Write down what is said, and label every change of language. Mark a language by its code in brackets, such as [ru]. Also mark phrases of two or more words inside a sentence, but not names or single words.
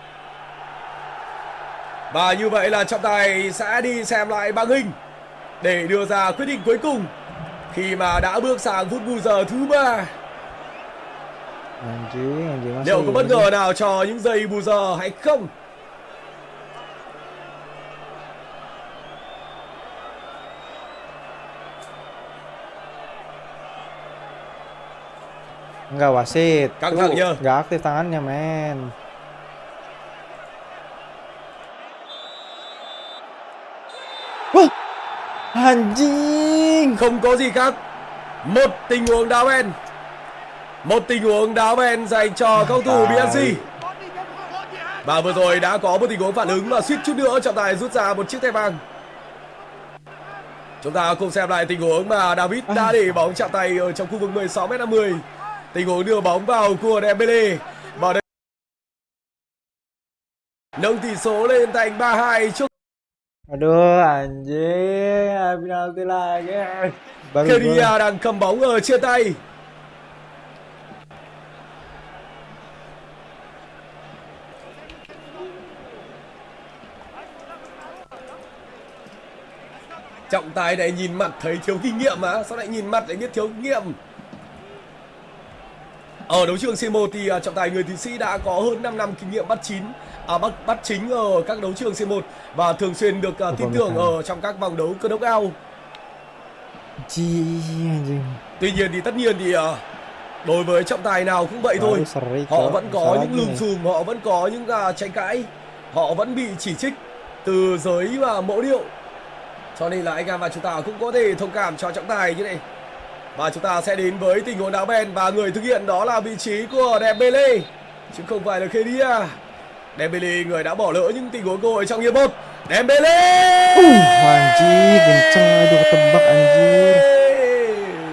[vi] Và như vậy là trọng tài sẽ đi xem lại bảng hình để đưa ra quyết định cuối cùng khi mà đã bước sang phút bù giờ thứ 3. Liệu có bất ngờ nào cho những giây bù giờ hay không? [id] Enggak wasit. [vi] Căng thẳng nhờ. [id] Enggak aktif tangannya, men. Wah! Anjing. [vi] Không có gì khác. Một tình huống đá bên. Một tình huống đá bên dành cho cầu thủ PSG. Và vừa rồi đã có một tình huống phản ứng và suýt chút nữa trọng tài rút ra một chiếc thẻ vàng. Chúng ta cùng xem lại tình huống mà David đã để bóng chạm tay ở trong khu vực 16m50. Tình huống đưa bóng vào của Dembele. Và đây nâng tỷ số lên thành 3-2 trước. [id] Aduh, anjing, penalti lagi. [vi] Kedia đang cầm bóng ở trên tay. Trọng tài này nhìn mặt thấy thiếu kinh nghiệm mà, sao lại nhìn mặt lại biết thiếu kinh nghiệm? Ở đấu trường C1 thì trọng tài người Thụy Sĩ đã có hơn 5 năm kinh nghiệm bắt chính ở các đấu trường C1 và thường xuyên được tin tưởng ở trong các vòng đấu cơ knock-out. Tuy nhiên thì tất nhiên thì đối với trọng tài nào cũng vậy thôi. Họ vẫn có những lùm xùm, họ vẫn có những tranh cãi, họ vẫn bị chỉ trích từ giới và mẫu điệu. Cho nên là anh em và chúng ta cũng có thể thông cảm cho trọng tài như này. Và chúng ta sẽ đến với tình huống đá bên và người thực hiện đó là vị trí của Dembele chứ không phải là Kedia. Dembele người đã bỏ lỡ những tình huống cơ hội trong hiệp 1. Dembele. [id] Anjing, kenceng aduh ketebak anjing.